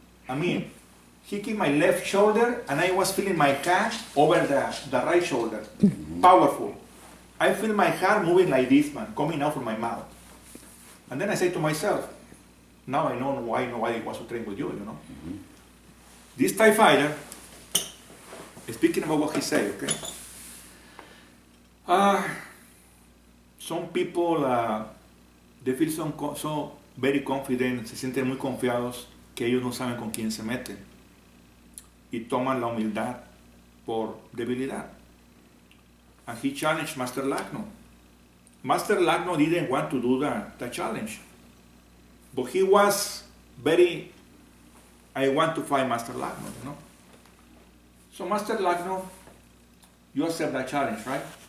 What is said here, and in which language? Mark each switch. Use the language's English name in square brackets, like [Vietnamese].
[English] I mean, he kicked my left shoulder, and I was feeling my hand over the right shoulder. Powerful. I feel my hand moving like this, man, coming out from my mouth. And then I say to myself, now I know why nobody wants to train with you, you know? This TIE fighter, speaking about what he said, okay? Some people, they feel so very confident, [Spanish] se sienten muy confiados que ellos no saben con quién se meten y toman la humildad por debilidad. [English] And he challenged Master Lacno. Master Lacno didn't want to do the challenge, but he was very, I want to fight Master Lacno, you know. So Master Lacno, you accept that challenge, right?